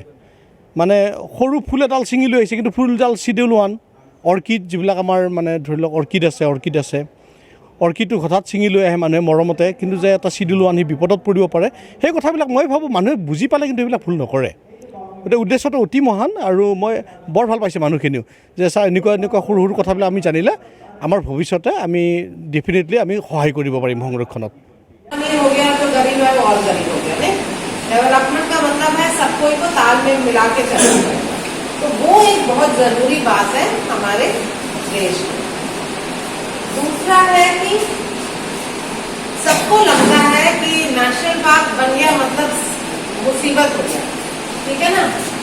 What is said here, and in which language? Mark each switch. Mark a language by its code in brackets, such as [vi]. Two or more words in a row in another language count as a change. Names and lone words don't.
[as] মানে সৰু ফুল এডাল ছিঙি লৈ আহিছে কিন্তু ফুলডাল Schedule 1 অৰ্কিড, যিবিলাক আমাৰ মানে ধৰি লওক অৰ্কিড আছে অৰ্কিডটো হঠাৎ ছিঙি লৈ আহে মানুহে মৰমতে, কিন্তু যে এটা Schedule 1 সি বিপদত পৰিব পাৰে, সেই কথাবিলাক মই ভাবোঁ মানুহে বুজি পালে কিন্তু এইবিলাক ভুল নকৰে। গতিকে উদ্দেশ্যটো অতি মহান আৰু মই বৰ ভাল পাইছোঁ মানুহখিনিও যে ছাৰ এনেকুৱা সৰু সৰু কথাবিলাক আমি জানিলে আমাৰ ভৱিষ্যতে আমি ডেফিনেটলি আমি সহায় কৰিব পাৰিম সংৰক্ষণত। [hi] डेवलपमेंट का मतलब है सबको को तालमेल मिला के चलना, तो वो एक बहुत जरूरी बात है हमारे देश में। दूसरा है कि सबको लगता है कि [en] national park [hi] बन गया मतलब मुसीबत हो गया, ठीक है ना।